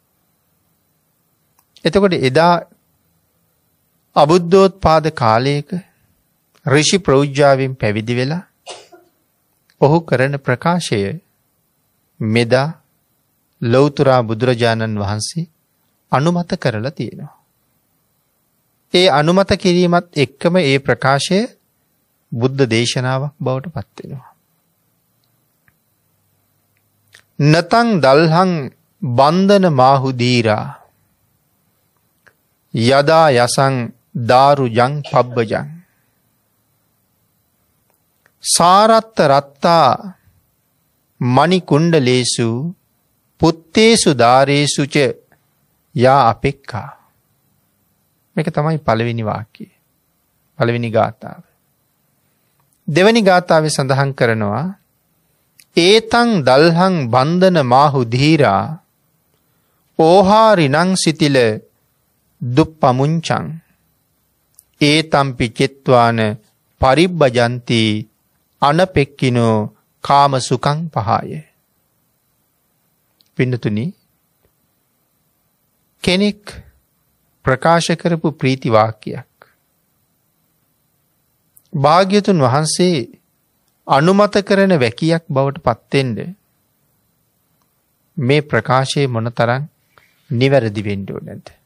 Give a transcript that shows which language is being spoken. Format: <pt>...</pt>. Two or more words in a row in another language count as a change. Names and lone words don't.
<si>එතකොට එදා අබුද්ධෝත්පාද කාලයක ඍෂි ප්‍රෞජ්‍යාවෙන් පැවිදි වෙලා ඔහු කරන ප්‍රකාශය මෙදා ලෞතුරා බුදුරජාණන් වහන්සේ අනුමත කරලා තියෙනවා. ඒ අනුමත කිරීමත් එක්කම ඒ ප්‍රකාශය බුද්ධ දේශනාවක් බවට පත් වෙනවා.</si> <pi>නතං දල්හං බන්ධන මාහු දීරා යදා යසං දාරුජං පබ්බජං සාරත්ත රත්තා මණි කුණ්ඩලේසු පුත්තේසු දාරේසු ච යා අපෙක්ඛා.</pi> <si>මේක තමයි පළවෙනි වාක්‍යය. පළවෙනි ගාථාව. දෙවෙනි ගාථාවේ සඳහන් කරනවා</si> <pi>ඒතං දල්හං බන්ධන මාහු ධීරා ඕහාරිනං සිතිල දුප්පමුංචං ඒතම්පි චෙත්වාන පරිබ්බජන්ති අනපෙක්කිනෝ කාම සුඛං පහය.</pi> <si>පින්නතුනි, කෙනෙක් ප්‍රකාශ කරපු ප්‍රීති වාක්‍යයක් භාග්‍යතුන් වහන්සේ අනුමත කරන වැකියක් බවට පත්වෙන්න මේ ප්‍රකාශයේ මොනතරම් නිවැරදි වෙන්න ඕනද?</si>